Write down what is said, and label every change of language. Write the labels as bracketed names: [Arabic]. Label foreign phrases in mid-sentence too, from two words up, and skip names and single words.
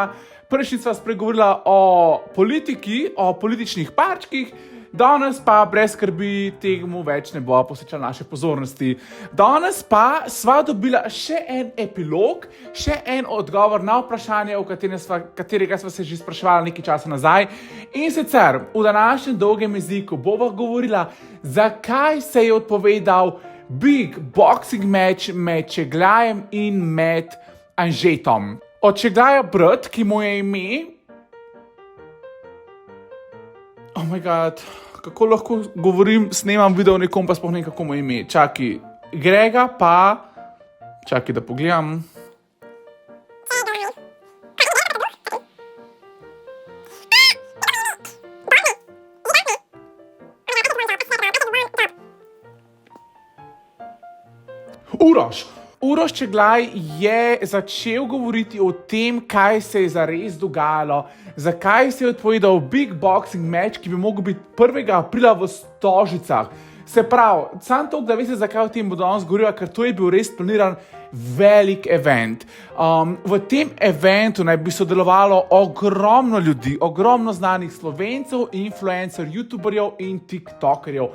[Slovenian] Prejšnjič sva spregovorila o politiki, o političnih parčkih, danes pa brez skrbi temu več ne bo posvečala naše pozornosti. Danes pa sva dobila še en epilog, še en odgovor na vprašanje, katerega sva se že spraševala nekaj časa nazaj. In sicer v današnjem dolgem jeziku bova govorila, zakaj se je odpovedal [English] big boxing match [Slovenian] med Čegljajem in med Anžetom. Od Čegljaja brat, ki mu je ime... [English] Oh my god, [Slovenian] kako lahko govorim, snemam video o nekom, pa sploh ne kako mu je ime. Čakaj, Grega pa... Čakaj, da pogledam. Uroš Čeglaj je začel govoriti o tem, kaj se je zares dogajalo, zakaj se je odpovedal [English] big boxing match, [Slovenian] ki bi mogel biti 1. aprila v Stožicah. Se pravi, sam toliko, da veste, zakaj o tem bo danes govorila, ker to je bil res planiran velik event. V tem eventu naj bi sodelovalo ogromno ljudi, ogromno znanih Slovencev, influencer, youtuberjev in tiktokerjev.